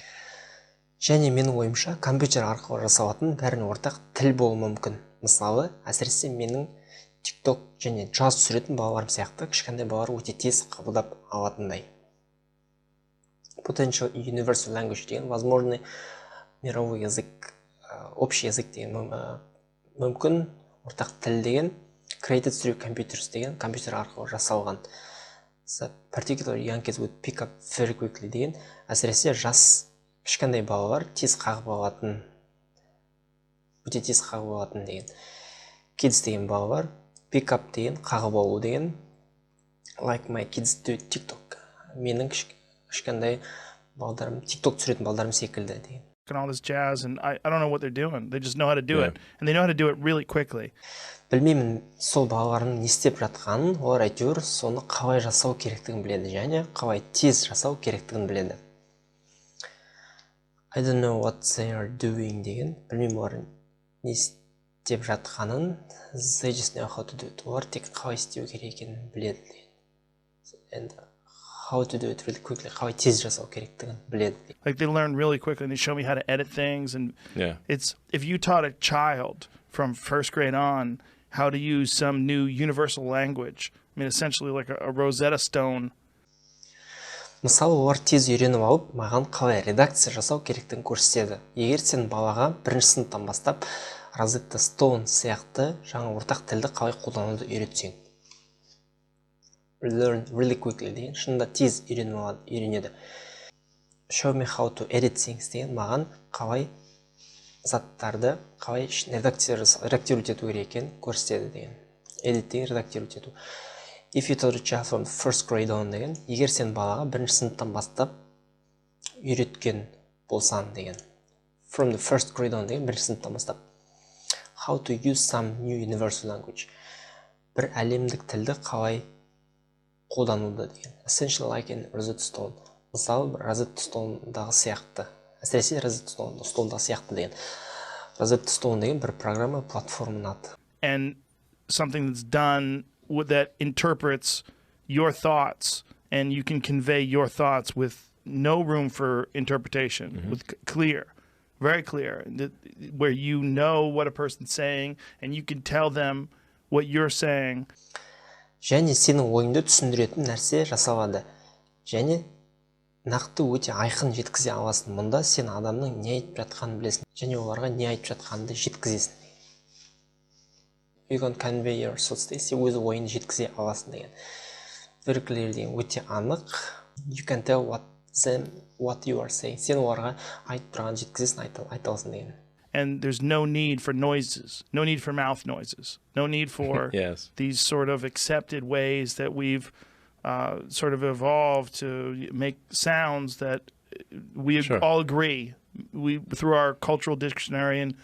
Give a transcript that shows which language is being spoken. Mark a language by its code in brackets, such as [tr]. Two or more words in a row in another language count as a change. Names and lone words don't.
[kk] Және менің ойымша компьютер арқылы жасалатын бәріне ортақ тіл болуы мүмкін. Мысалы, әсіресе менің TikTok және жаз түсіретін балаларым сияқты кішкентай балалар өте тез қабылдап алатындай. [en] Potential universal language деген, [ru] возможный мировой язык, общий язык [kk] деген, мүмкін ортақ тіл деген, [en] created through computers [kk] деген, компьютер арқылы жасалған. [en] So, particularly young kids would pick up very quickly [kk] деген, әсіресе жас кішкентай балалар тез қағып алатын, өте тез қағып алатын деген. Kids деген балалар, [en] pick up [kk] деген, қағып алу деген, [en] like my kids do TikTok. [kk] Менің кішкентай балдарым, TikTok түсіретін балдарым секілді деген. [en] And all this jazz, and I don't know what they're doing. They just know how to do it, and they know how to do it really quickly. [kk] Білмеймін, сол балалардың не істеп жатқанын, олар әйтеуір соны қалай жасау керектігін біледі, және қалай тез жасау керектігін біледі. [en] I don't know what they are doing деген, [kk] білмеймін олар не істеп жатқанын, [en] they just know how to do it. [kk] Олар тек қалай істеу керек екенін біледі деген. [en] And how to do it really quickly, [kk] қалай тез жасау керектігін біледі. [en] Like they learn really quickly, and they show me how to edit things. And it's if you taught a child from first grade on how to use some new universal language, I mean, essentially like a Rosetta Stone. [kk] Мысалы, олар тез үйреніп алып, маған қалай редакция жасау керектігін көрсетеді. Егер сен балаға бірінші сыныптан бастап Rosetta Stone сияқты жаңа ортақ тілді қалай қолдануды үйретсең. [en] Learn really quickly [kk] деген, шынында тез үйренеді. [en] Show me how to edit things [kk] деген, маған қалай заттарды, қалай редактировать ету керек екенін көрсетеді деген. Edit деген редактировать ету. [en] If you taught a child from first grade on [kk] деген, егер сен балаға бірінші сыныптан бастап үйреткен болсаң деген. [en] From the first grade on [kk] деген, бірінші сыныптан бастап. [en] How to use some new universal language. [kk] Бір әлемдік тілді қалай қолдануды деген. [en] Essentially like in Rosetta Stone. [kk] Мысалы, Rosetta Stone'дағы сияқты. Әсіресе Rosetta Stone'дағы сияқты деген. Rosetta Stone деген бір программа, платформаның аты. [en] And something that's done that interprets your thoughts, and you can convey your thoughts with no room for interpretation, with clear, very clear, where you know what a person's saying, and you can tell them what you're saying. [kk] Және сенің ойыңды түсіндіретін нәрсе жасалады. Және нақты өте айқын жеткізе аласың. Мұнда сен адамның не айтып жатқанын білесің, және оларға не айтып жатқанды жеткізесің. [en] You can convey your thoughts, [kk] сен өз ойыңды жеткізе аласың деген. [en] very clear [kk] деген өте анық. [en] You can tell what you are saying. [kk] Сен оларға айтып тұрған жеткізесің, айта аласың деген. [en] And there's no need for noises, no need for mouth noises, no need for Yes. these sort of accepted ways that we've sort of evolved to make sounds that we all agree. We through our cultural dictionary and